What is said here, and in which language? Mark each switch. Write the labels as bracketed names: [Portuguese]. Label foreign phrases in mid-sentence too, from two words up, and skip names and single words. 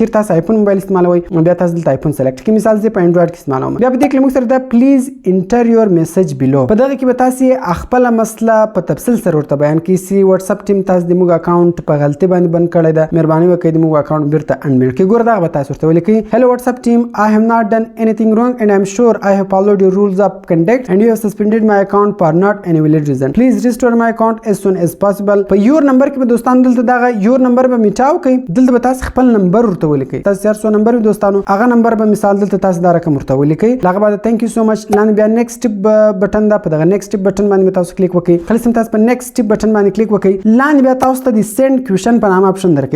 [Pashto] چیرته تاسو آیفون موبایل استعمالوي بیا تاسو دلته آیفون سلیکټ کړئ. مثال زه په انډراید کې استعمالوم. بیا په دې کې موږ سره دا [English] please enter your message below [Pashto] په دغه کې به تاسو خپل مسله په تفصیل سره ورته بیان کړئ. سی واتساپ ټیم تاسو د موږ اکاونټ په غلطي باندې بند کړی ده مهرباني وکړئ د موږ اکاونټ بیرته انبیل کړئ. ګور دا به تاسو ورته ولیکئ [English] Hello WhatsApp team I have not done anything wrong and I am sure I have followed your rules of conduct and you have suspended my account for not any valid reason. Please restore my account as soon as possible. [Pashto] په [English] your number [Pashto] کې به دوستانو دلته دا [English] your number [Pashto] به میټاو کړئ. دلته به تاسو خپل نمبر ورته ولیکئ. تاسو 400 نمبر دوستانو هغه نمبر به مثال دلته تاسو دا رقم ورته ولیکئ. هغه بعد [English] thank you so much [Pashto] لاندې بیا [English] next button [Pashto] دا په دغه [English] next button [Pashto] باندې تاسو کلیک وکړئ. کله چې تاسو په [English] next button [Pashto] باندې کلیک وکړئ لاندې بیا تاسو ته د سند کوېشن په نامه اپشن درکوي.